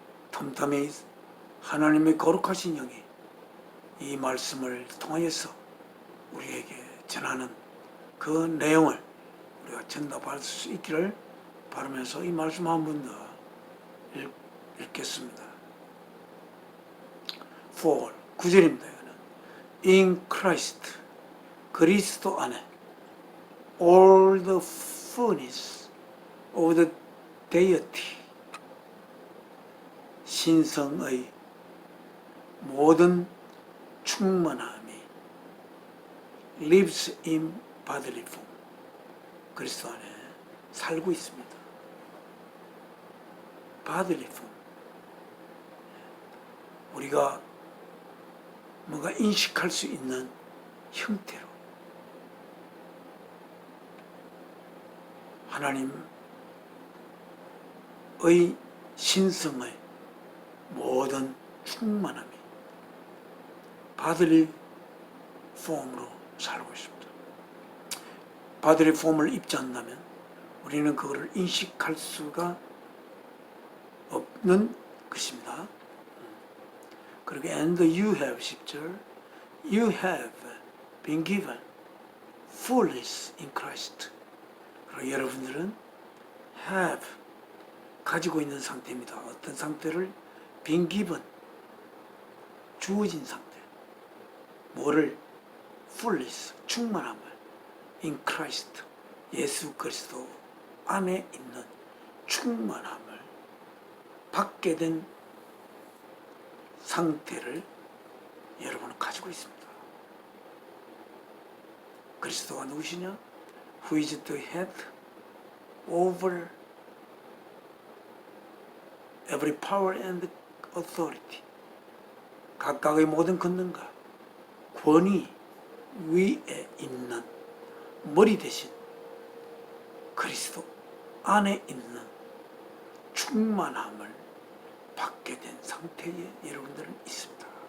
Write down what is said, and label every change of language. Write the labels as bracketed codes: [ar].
[ko] 덤덤히 하나님의 거룩하신 영이 이 말씀을 통하여서 우리에게 전하는 그 내용을 우리가 전달할 수 있기를 바라면서 이 말씀 한 번 더 읽겠습니다. 9절입니다. [en] In Christ, 그리스도 안에 all the fullness of the deity, 신성의 모든 충만함이 lives in bodily form, 그리스도 안에 살고 있습니다. [ko] bodily form, 우리가 뭔가 인식할 수 있는 형태로 하나님의 신성의 모든 충만함이 bodily form으로 살고 있습니다. bodily form 을 입지 않는다면 우리는 그것을 인식할 수가 없는 것입니다. [en] 그리고 and you have 10절 you have been given fullness in Christ. [ko] 그리고 여러분들은 have 가지고 있는 상태입니다. 어떤 상태를 been given 주어진 상태. 뭐를 fullness 충만함을 in Christ 예수 그리스도 안에 있는 충만함을 받게 된 상태를 여러분은 가지고 있습니다. 그리스도가 누구시냐? [en] Who is the head over every power and authority. [ko] 각각의 모든 권능과 권위 위에 있는 머리 대신 그리스도 안에 있는 충만함을 받게 된 상태에 여러분들은 있습니다.